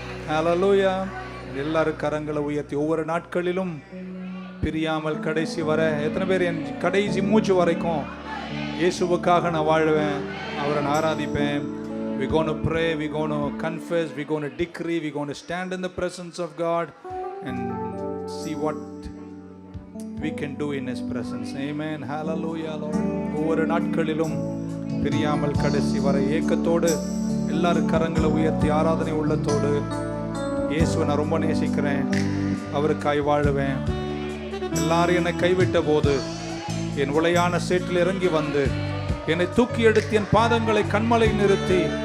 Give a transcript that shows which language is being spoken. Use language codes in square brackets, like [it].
[ta] ஹல்லேலூயா. எல்லாரும் கரங்களை உயர்த்தி ஒவ்வொரு நாட்களிலும் பிரியாமல் கடைசி வர, எத்தனை பேர் என் கடைசி மூச்சு வரைக்கும் இயேசுவுக்காக நான் வாழ்வேன், அவரை நான் ஆராதிப்பேன். [en] We're going to pray, we're going to confess, we're going to decree, we're going to stand in the presence of God and see what we can do in His presence. Amen. Hallelujah, Lord. [ta] ஒவ்வொரு நாட்களிலும் பிரியாமல் கடைசி வரை ஏக்கத்தோடு எல்லாரும் கரங்களை உயர்த்தி ஆராதனை உள்ளத்தோடு, இயேசுவை நான் ரொம்ப நேசிக்கிறேன், அவருக்காய் வாழுவேன். எல்லாரும் என்னை கைவிட்ட போது என் உளையான சேற்றில் இறங்கி வந்து என்னை தூக்கி எடுத்து என் பாதங்களை கண்மலை நிறுத்தி